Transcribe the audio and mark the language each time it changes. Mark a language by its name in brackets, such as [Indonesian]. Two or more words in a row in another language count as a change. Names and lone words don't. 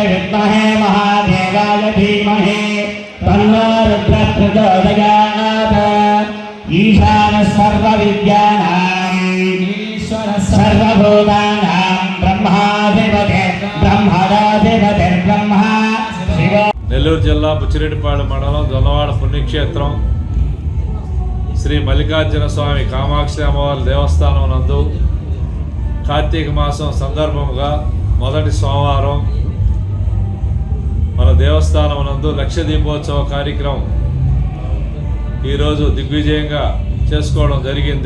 [Sanskrit] विद्महे महादेवाय धीमहि तन्नो रुद्रः प्रचोदयात् ईशानः सर्वविद्यानां ईश्वरः सर्वभूतानां ब्रह्माधिपते ब्रह्मणाधिपते ब्रह्मा शिव. [Telugu] నెల్లూరు జిల్లా బుచ్చిరెడ్డిపాలెం మండలం దొన్నవాడ పుణ్యక్షేత్రం శ్రీ మల్లికార్జున స్వామి కామాక్షి అమ్మవారి దేవస్థానం నందు కార్తీక మాసం సందర్భంగా మొదటి సోమవారం మన దేవస్థానం నందు లక్ష దీపోత్సవ కార్యక్రమం ఈరోజు దిగ్విజయంగా చేసుకోవడం జరిగింది.